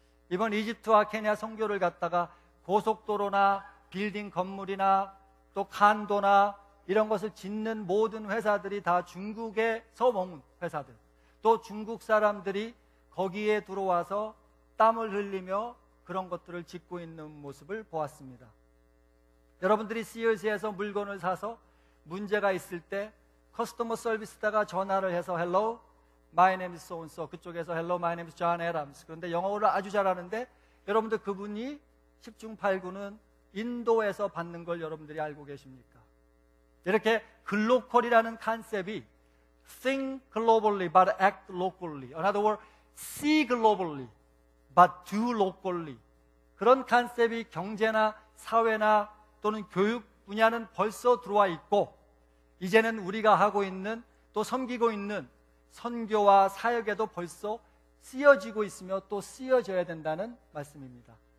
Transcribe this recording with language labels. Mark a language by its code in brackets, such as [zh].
[ko] 이번 이집트와 케냐 선교를 갔다가 고속도로나 빌딩 건물이나 또 칸도나 이런 것을 짓는 모든 회사들이 다 중국에서 온 회사들, 또 중국 사람들이 거기에 들어와서 땀을 흘리며 그런 것들을 짓고 있는 모습을 보았습니다. 여러분들이 CEO에서 물건을 사서 문제가 있을 때 커스터머 서비스다가 전화를 해서 [en] Hello, my name is so and so, [ko] 그쪽에서 [en] Hello, my name is John Adams. [ko] 그런데 영어를 아주 잘하는데 여러분들 그분이 10중 8구는 인도에서 받는 걸 여러분들이 알고 계십니까? 이렇게 글로컬이라는 컨셉이 [en] think globally but act locally. In other words, see globally but do locally. [ko] 그런 컨셉이 경제나 사회나 또는 교육 분야는 벌써 들어와 있고, 이제는 우리가 하고 있는 또 섬기고 있는 선교와 사역에도 벌써 쓰여지고 있으며 또 쓰여져야 된다는 말씀입니다.